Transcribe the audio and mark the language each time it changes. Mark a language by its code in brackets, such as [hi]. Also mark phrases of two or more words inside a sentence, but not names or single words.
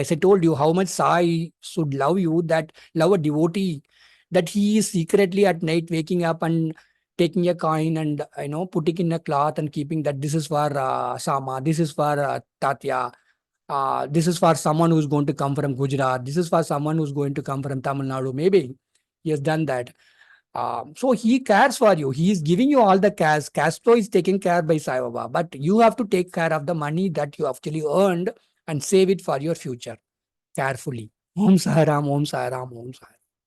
[en] As I told you, how much Sai should love you, that love a devotee, that he is secretly at night waking up and taking a coin and putting in a cloth and keeping that this is for Sama, this is for Tatya, this is for someone who's going to come from Gujarat, this is for someone who's going to come from Tamil Nadu. Maybe he has done that. So he cares for you. He is giving you all the cash. Cash flow is taken care by Sai Baba, but you have to take care of the money that you actually earned and save it for your future carefully. [sa] Om Sai Ram, Om Sai Ram, Om Sai Ram.